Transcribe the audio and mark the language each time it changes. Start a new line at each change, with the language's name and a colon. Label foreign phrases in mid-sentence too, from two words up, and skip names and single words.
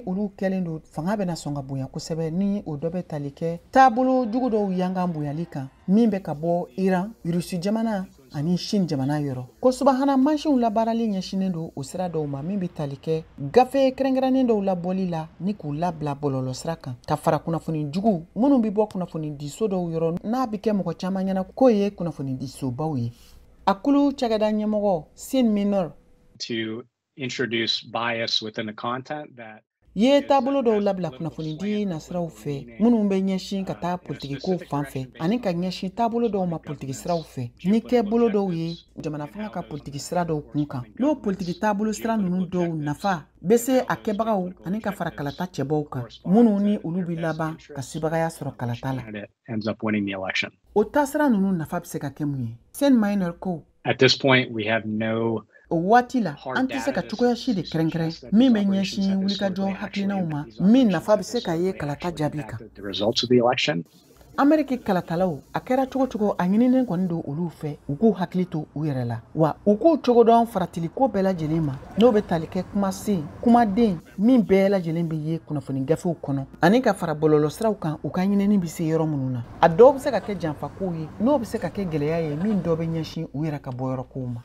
Bambara: olu kɛlen do fanga bɛna sɔn ka bonya kosɛbɛ ni o dɔ bɛ tali kɛ taabolo jugu dɔw yankan bonyali kan min bɛ ka bɔ Iran, Rusi jamana ani Chine jamana yɔrɔ ko subahana mansinw labaarali ɲɛsinen do o sira dɔw ma min bɛ tali kɛ gafe kɛrɛnkɛrɛnnen dɔw labɔli la ni k'u labila bɔlɔlɔ sira kan ka fara kunnafoni jugu minnu bɛ bɔ kunnafoni diso dɔw yɔrɔ n'a bɛ kɛ mɔgɔ caman ɲɛna k'o ye kunnafoni disobaw ye. A kulu cakɛda ɲɛmɔgɔ Sean Minor
English: to introduce bias within the content that
Bambara: ye taabolo dɔw labila kunnafoni di nasiraw fɛ minnu bɛ ɲɛsin ka taa politigiko fan fɛ ani ka ɲɛsin taabolo dɔw ma politigi siraw fɛ ni kɛ bolo dɔw ye jamana fanga ka politigi sira dɔw kun kan n'o politigi taabolo sira ninnu dɔw nafa bɛ se a kɛbagaw ani ka fara kalata cɛbɔw kan minnu ni olu bɛ laban ka sebagaya sɔrɔ kalata la.
English: ends up winning the election.
Bambara: O taasira ninnu nafa bɛ se ka kɛ mun ye. Sean Minor ko
English: At this point, we have no
Bambara: o waati la an tɛ se ka cogoya si de kɛrɛnkɛrɛn min bɛ ɲɛsin wulikajɔ hakilinaw ma min nafa bɛ se ka ye kalata jaabi kan.
English: the results of the election.
Bambara: Ameriki kalatalaw a kɛra cogo cogo a ɲininen kɔni do olu fɛ u k'u hakili to u yɛrɛ la wa u k'u cogo dɔn faratiliko bɛɛ lajɛlen ma n'o bɛ tali kɛ kumasen kumaden min bɛɛ lajɛlen bɛ ye kunnafoni gafew kɔnɔ ani ka fara bɔlɔlɔ siraw kan u ka ɲinini bɛ se yɔrɔ minnu na a dɔw bɛ se ka kɛ janfakow ye n'o bɛ se ka kɛ gɛlɛya ye min dɔw bɛ ɲɛsin u yɛrɛ ka bɔ yɔrɔkow ma.